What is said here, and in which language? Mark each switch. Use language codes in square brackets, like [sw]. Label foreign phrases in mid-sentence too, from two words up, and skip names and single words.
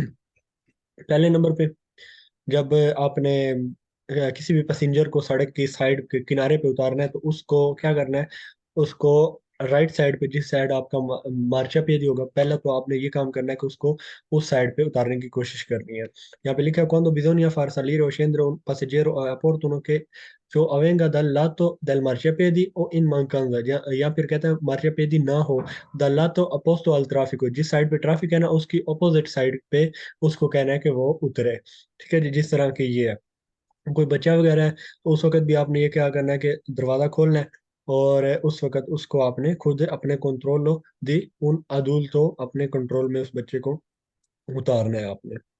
[ur] پہلے نمبر پہ، جب آپ نے کسی بھی پیسنجر کو سڑک کی سائیڈ کے کنارے پہ اتارنا ہے، تو اس کو کیا کرنا ہے، اس کو رائٹ سائیڈ پہ، جس سائیڈ آپ کا مارچاپیئدی ہوگا، پہلا تو آپ نے یہ کام کرنا ہے کہ اس کو اس سائیڈ پہ اتارنے کی کوشش کرنی ہے. یہاں پہ لکھا ہے [it] quando bisogna far salire o scendere un passeggero opportuno che avvenga dal lato del marciapiedi o in mancanza, [ur] یا پھر کہتے ہیں مارچاپیئدی نہ ہو, [it] dal lato opposto al traffico, [ur] جس سائیڈ پہ ٹریفک ہے نا اس کی اپوزٹ سائیڈ پہ اس کو کہنا ہے کہ وہ اترے. ٹھیک ہے جی، جس طرح کی یہ ہے، کوئی بچہ وغیرہ ہے، تو اس وقت بھی آپ نے یہ کیا کرنا ہے کہ دروازہ کھولنا ہے، اور اس وقت اس کو آپ نے خود اپنے کنٹرول دی ان عدول اپنے کنٹرول میں اس بچے کو اتارنا ہے آپ نے.